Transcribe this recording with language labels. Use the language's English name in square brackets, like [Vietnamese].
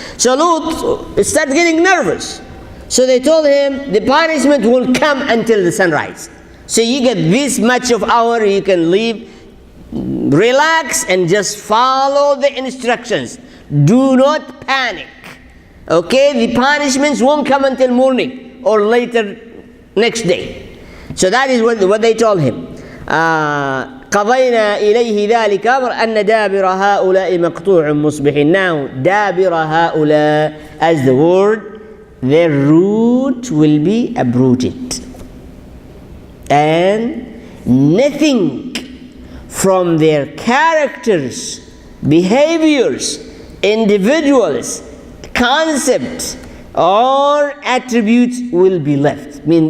[English] So Lut started getting nervous. So they told him the punishment will come until the sunrise. So you get this much of hour, you can leave relax and just follow the instructions. Do not panic. Okay, the punishments won't come until morning or later next day. So that is what they told him. [Arabic] قضينا إليه ذلك أمر أن دابر هؤلاء مقطوع مصبحين. [English] Now [Arabic] دابر هؤلاء, [English] as the word, their root will be uprooted, and nothing from their characters, behaviors, individuals, concepts or attributes will be left.